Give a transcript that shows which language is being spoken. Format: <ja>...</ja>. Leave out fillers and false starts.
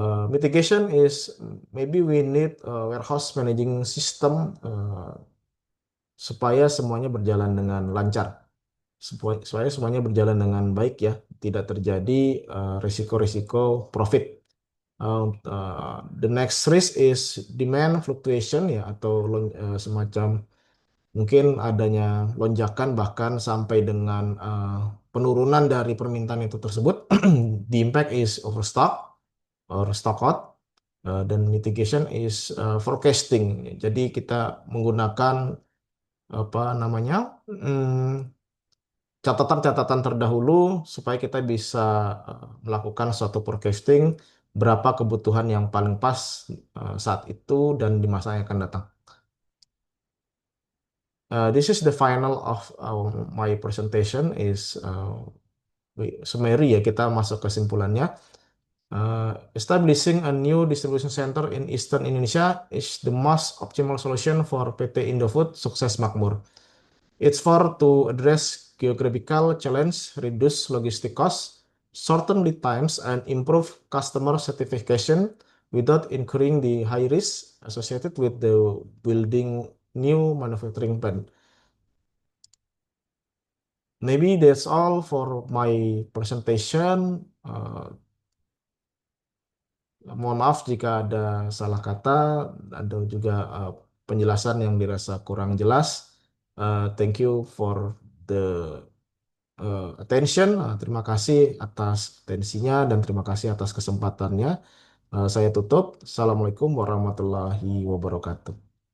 <en>Mitigation is maybe we need a warehouse managing system</en> <id>supaya semuanya berjalan dengan lancar, supaya semuanya berjalan dengan baik ya, tidak terjadi risiko-risiko profit.</id> <en>The next risk is demand fluctuation</en> <id>ya, atau semacam mungkin adanya lonjakan bahkan sampai dengan penurunan dari permintaan itu tersebut.</id> <en>The impact is overstock or stock out. Dan mitigation is forecasting.</en> <id>Jadi kita menggunakan apa namanya, catatan-catatan terdahulu supaya kita bisa melakukan suatu forecasting berapa kebutuhan yang paling pas saat itu dan di masa yang akan datang.</id> <en>This is the final of my presentation is summary ya,</en> <id>kita masuk kesimpulannya.</id> <en>Establishing a new distribution center in Eastern Indonesia is the most optimal solution for PT Indofood Sukses Makmur. It's for to address geographical challenge, reduce logistic costs, shorten lead times, and improve customer satisfaction without incurring the high risk associated with the building new manufacturing plant. Maybe that's all for my presentation.</en> <id>Mohon maaf jika ada salah kata, ada juga penjelasan yang dirasa kurang jelas.</id> <en>Thank you for the attention.</en> <id>Terima kasih atas atensinya dan terima kasih atas kesempatannya. Saya tutup. Assalamualaikum warahmatullahi wabarakatuh.</id>